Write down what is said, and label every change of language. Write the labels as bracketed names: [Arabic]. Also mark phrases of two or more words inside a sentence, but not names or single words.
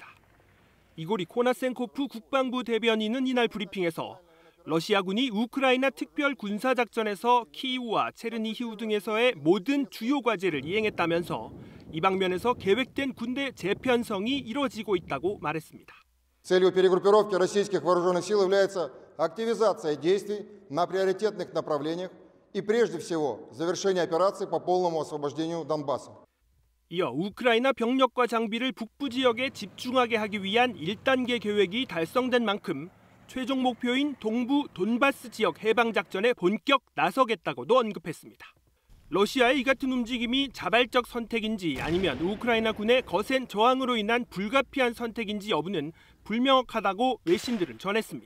[Korean] 이고리 코나센코프 국방부 대변인은 이날 브리핑에서 러시아군이 우크라이나 특별 군사작전에서 키이우와 체르니히우 등에서의 모든 주요 과제를 이행했다면서 이 방면에서 계획된 군대 재편성이 이뤄지고 있다고 말했습니다. [Russian] Целью перегруппировки российских вооруженных сил является активизация действий на приоритетных направлениях и прежде всего завершение операций по полному освобождению Донбасса. [Korean] 이어 우크라이나 병력과 장비를 북부 지역에 집중하게 하기 위한 1단계 계획이 달성된 만큼 최종 목표인 동부 돈바스 지역 해방 작전에 본격 나서겠다고도 언급했습니다. 러시아의 이 같은 움직임이 자발적 선택인지 아니면 우크라이나 군의 거센 저항으로 인한 불가피한 선택인지 여부는 불명확하다고 외신들은 전했습니다.